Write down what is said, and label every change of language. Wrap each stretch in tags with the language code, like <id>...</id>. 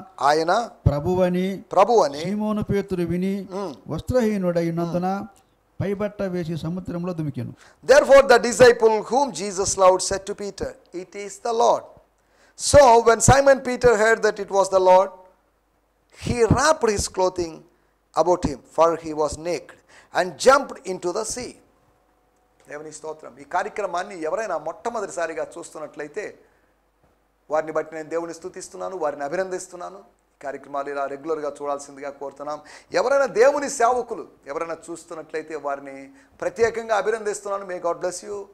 <te>ఆయన ప్రభువని సీమోను పేతురు విని వస్త్రహీనుడైనందున పైబట్ట వేసి సముద్రంలో దుమికెను.</te> <en>Therefore the disciple whom Jesus loved said to Peter, "It is the Lord." So when Simon Peter heard that it was the Lord, he wrapped his clothing about him, for he was naked, and jumped into the sea.</en> <te>దేవుని స్తోత్రం. ఈ కార్యక్రమాన్ని ఎవరైనా మొట్టమొదటిసారిగా చూస్తున్నట్లయితే వారిని బట్టి నేను దేవుని స్తుతిస్తున్నాను, వారిని అభినందిస్తున్నాను. కార్యక్రమాలు ఇలా రెగ్యులర్గా చూడాల్సిందిగా కోరుతున్నాం. ఎవరైనా దేవుని సేవకులు ఎవరైనా చూస్తున్నట్లయితే వారిని ప్రత్యేకంగా అభినందిస్తున్నాను.</te> <en>May God bless you.</en>